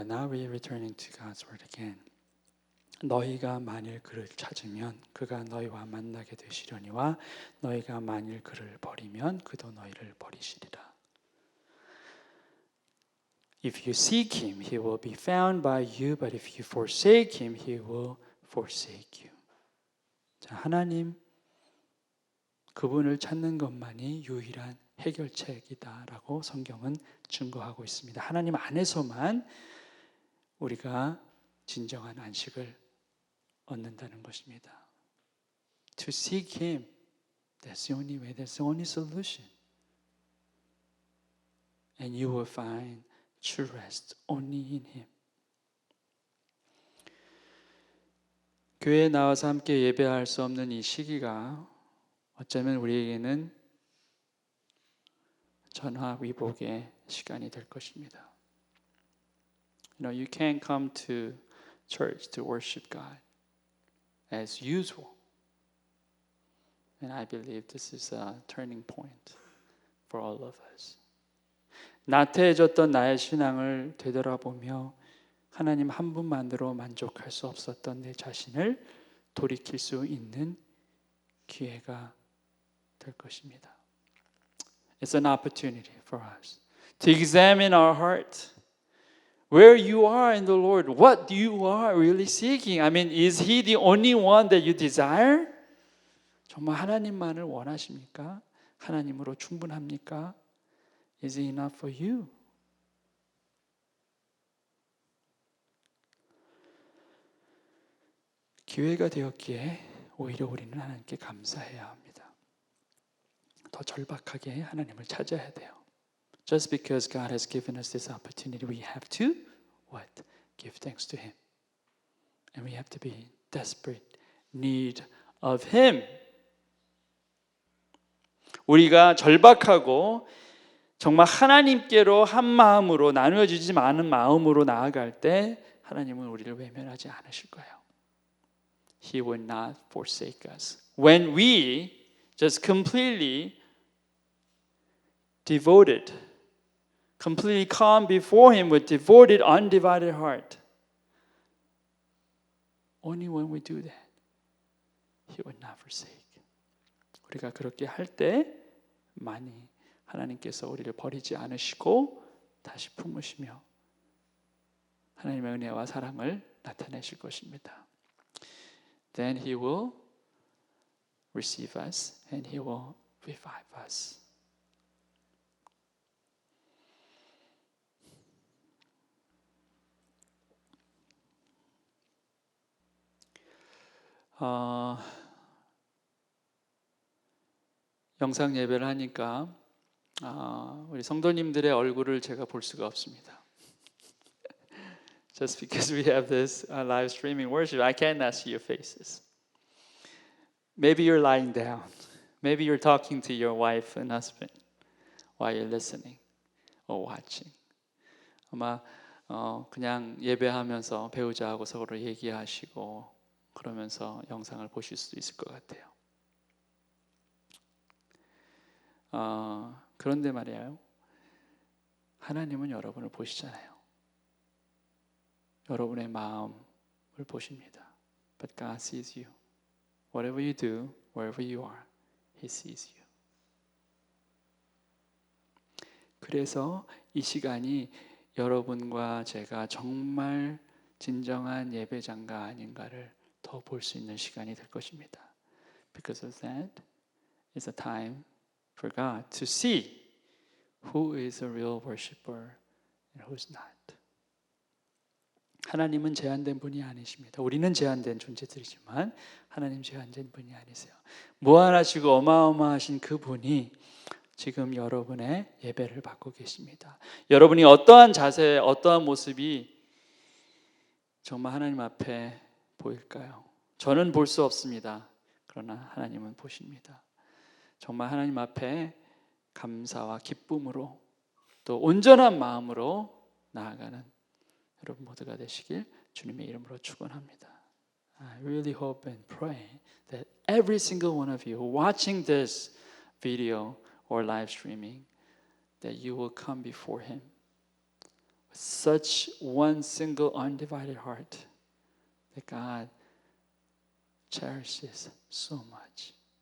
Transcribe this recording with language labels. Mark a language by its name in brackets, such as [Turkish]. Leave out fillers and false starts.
[English] Now we are returning to God's word again. [Korean] 너희가 만일 그를 찾으면 그가 너희와 만나게 되시려니와 너희가 만일 그를 버리면 그도 너희를 버리시리라. [English] If you seek him, he will be found by you, but if you forsake him, he will forsake you. [Korean] 자, 하나님 그분을 찾는 것만이 유일한 해결책이다라고 성경은 증거하고 있습니다. 하나님 안에서만 우리가 진정한 안식을 얻는다는 것입니다. [English] To seek him, that's the only way, that's the only solution. And you will find to rest only in Him. [Korean] 교회에 나와서 함께 예배할 수 없는 이 시기가 어쩌면 우리에게는 전화위복의 시간이 될 것입니다. [English] You know, you can't come to church to worship God as usual. And I believe this is a turning point for all of us. [Korean] 나태해졌던 나의 신앙을 되돌아보며 하나님 한 분만으로 만족할 수 없었던 내 자신을 돌이킬 수 있는 기회가 될 것입니다. [English] It's an opportunity for us to examine our heart. Where you are in the Lord, what you are really seeking. I mean, is He the only one that you desire? [Korean] 정말 하나님만을 원하십니까? 하나님으로 충분합니까? [English] Is He enough for you? [Korean] 기회가 되었기에 오히려 우리는 하나님께 감사해야 합니다. 더 절박하게 하나님을 찾아야 돼요. [English] Just because God has given us this opportunity, we have to what? Give thanks to Him. And we have to be in desperate need of Him. [Korean] 우리가 절박하고 정말 하나님께로 한 마음으로 나누어지지 않은 마음으로 나아갈 때 하나님은 우리를 외면하지 않으실 거예요. [English] He will not forsake us. When we just completely devoted, completely come before Him with devoted, undivided heart. Only when we do that, He will not forsake. [Korean] 우리가 그렇게 할 때 많이 하나님께서 우리를 버리지 않으시고 다시 품으시며 하나님의 은혜와 사랑을 나타내실 것입니다. [English] Then He will receive us and He will revive us. [Korean] 영상 예배를 하니까 우리 성도님들의 얼굴을 제가 볼 수가 없습니다. [English] Just because we have this live streaming worship, I cannot see your faces. Maybe you're lying down. Maybe you're talking to your wife and husband while you're listening or watching. [Korean] 아마 그냥 예배하면서 배우자하고 서로 얘기하시고 그러면서 영상을 보실 수도 있을 것 같아요. 그런데 말이에요. 하나님은 여러분을 보시잖아요. 여러분의 마음을 보십니다. [English] But God sees you. Whatever you do, wherever you are, He sees you. [Korean] 그래서 이 시간이 여러분과 제가 정말 진정한 예배자인가 아닌가를 더 볼 수 있는 시간이 될 것입니다. [English] Because of that, it's a time for God to see who is a real worshiper and who's not. [Korean] 하나님은 제한된 분이 아니십니다. 우리는 제한된 존재들이지만 하나님 제한된 분이 아니세요. 무한하시고 어마어마하신 그분이 지금 여러분의 예배를 받고 계십니다. 여러분이 어떠한 자세, 어떠한 모습이 정말 하나님 앞에 보일까요? 저는 볼 수 없습니다. 그러나 하나님은 보십니다. 정말 하나님 앞에 감사와 기쁨으로 또 온전한 마음으로 나아가는 여러분 모두가 되시길 주님의 이름으로 축원합니다. [English] I really hope and pray that every single one of you watching this video or live streaming, that you will come before Him with such one single undivided heart that God cherishes so much.